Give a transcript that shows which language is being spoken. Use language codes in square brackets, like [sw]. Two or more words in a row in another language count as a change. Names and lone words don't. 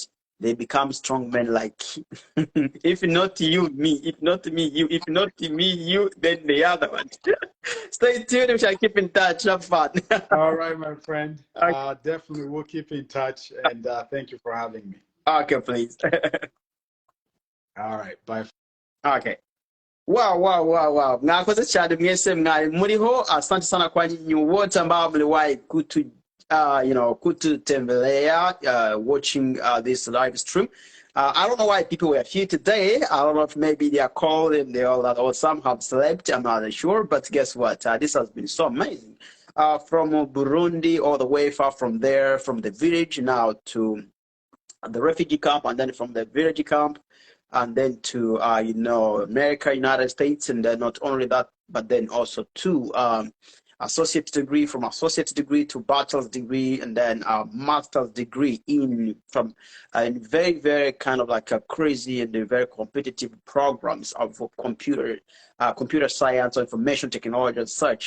[en] They become strong men like, if not you, me. If not me, you. If not me, you, then the other one. Stay tuned. We shall keep in touch. Have fun. All right, my friend. Okay. Definitely we'll keep in touch, and thank you for having me. Okay, please. All right, bye. Okay. Wow. [rw] Mwakoze cyane mwese mwari muriho. [sw] Asante sana kwa nyinyi wote ambao mliwahi kututembelea, [en] watching this live stream. I don't know why people were here today. I don't know if maybe they are cold and they all or some have slept. I'm not sure, but guess what? This has been so amazing. From Burundi all the way far from there, from the village now to the refugee camp, and then from the refugee camp, and then to America, United States, and then not only that, but then also to associate degree, from associate degree to bachelor's degree, and then master's degree from very kind of like a crazy and very competitive programs of computer science or information technology and such.